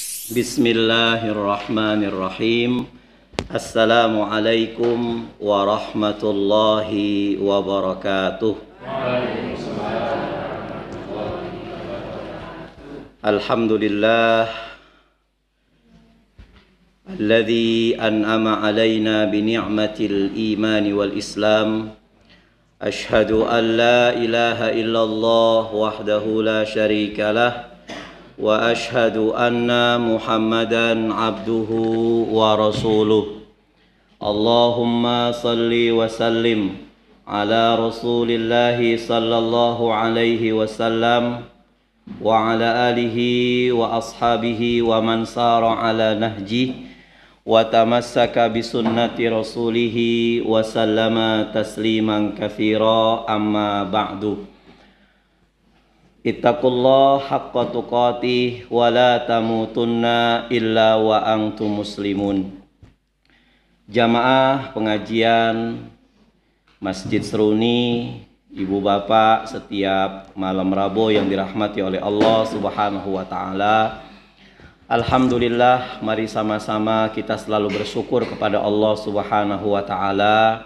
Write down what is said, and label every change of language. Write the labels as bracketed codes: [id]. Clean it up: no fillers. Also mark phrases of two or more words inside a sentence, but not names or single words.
[ar] بسم الله الرحمن الرحيم. السلام عليكم ورحمة الله وبركاته. الحمد لله الذي أنعم علينا بنعمة الإيمان والإسلام. أشهد أن لا إله إلا الله وحده لا شريك له. وأشهد أن محمدا عبده ورسوله. اللهم صل وسلم على رسول الله صلى الله عليه وسلم وعلى آله وأصحابه ومن سار على نهج وتمسك بسنة رسوله وسلم تسليما كثيرا، أما بعد. اتقوا الله حق تقاته ولا تموتن إلا وأنتم مسلمون. [id] Jamaah pengajian Masjid Seruni, ibu bapak setiap malam Rabu yang dirahmati oleh Allah [ar] سبحانه وتعالى. [id] Alhamdulillah, mari sama-sama kita selalu bersyukur kepada Allah [ar] سبحانه وتعالى.